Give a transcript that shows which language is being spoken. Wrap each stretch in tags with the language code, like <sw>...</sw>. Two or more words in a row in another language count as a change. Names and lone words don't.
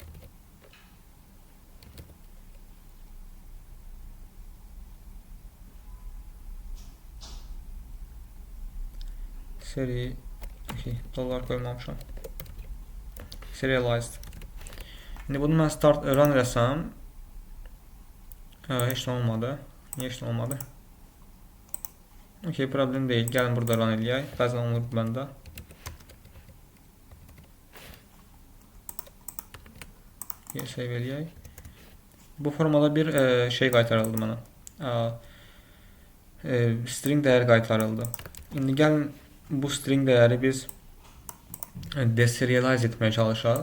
<tr>Seri dolar koymamışam. Serialized. Şimdi bunu ben</tr> <en>start run</en> <tr>etsem hiç olmadı. Niye hiç olmadı? Okey, problem değil.</tr> <az>Gelin burada run eləyək. Bəzən olur bəndə. Save eləyək. Bu formada bir şey qaytarıldı mənə. String dəyər qaytarıldı. İndi gəlin bu string dəyəri biz deserialize etməyə çalışaq.</az>